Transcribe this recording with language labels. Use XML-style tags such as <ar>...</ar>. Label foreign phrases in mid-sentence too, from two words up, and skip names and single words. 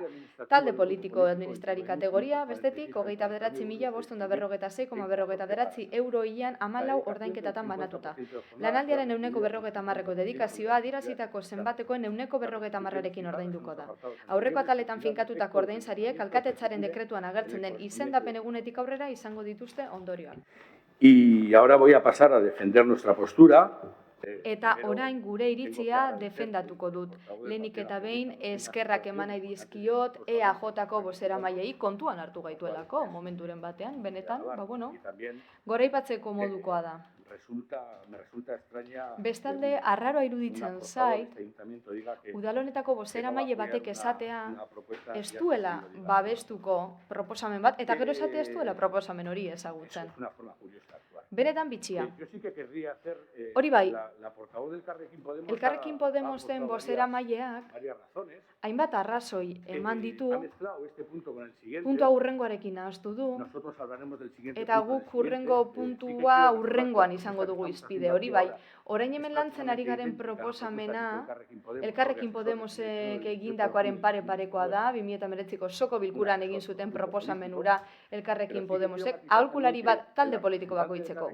<eu>Talde politiko administrari kategoria, bestetik, 29.556,49 euro ilan 14 ordainketatan banatuta. Lanaldiaren 150%ko dedikazioa adierazitako zenbatekoen 150%rekin ordainduko da. Aurreko ataletan finkatutako ordainsariek alkatetzaren dekretuan agertzen den izendapen egunetik aurrera izango dituzte ondorioak.</eu> <es>Y ahora voy a pasar a defender nuestra postura.</es> <eu>Eta orain gure iritzia defendatuko dut. Lehenik eta behin eskerrak eman nahi dizkiot EAJko bozeramaileei kontuan hartu gaituelako momenturen batean, benetan, goraipatzeko modukoa da. Bestalde, arraroa iruditzen zait, udalonetako bozeramaile batek esatea ez duela babestuko proposamen bat, eta gero esatea ez duela proposamen hori ezagutzen. benetan bitxia.</eu> <es>Yo sí que querría hacer</es> <eu>Hori bai,</eu> <es>la portavoz del Elkarrekin Podemos.</es> <eu>Elkarrekin Podemosen bozeramaileak</eu> <es>varias razones.</es> <eu>hainbat arrazoi eman ditu,</eu> <es>Ha mezclado este punto con el siguiente.</es> <eu>puntua hurrengoarekin nahastu du,</eu> <es>Nosotros hablaremos del siguiente</es> <eu>eta</eu> <es>punto,</es> <eu>guk hurrengo puntua hurrengoan izango dugu izpide, hori bai. Orain hemen lantzen ari garen proposamena, Elkarrekin Podemosek egindakoaren pare-parekoa da, 2019ko soko bilkuran egin zuten proposamenura Elkarrekin Podemosek, aholkulari bat talde politiko bakoitzeko.</eu>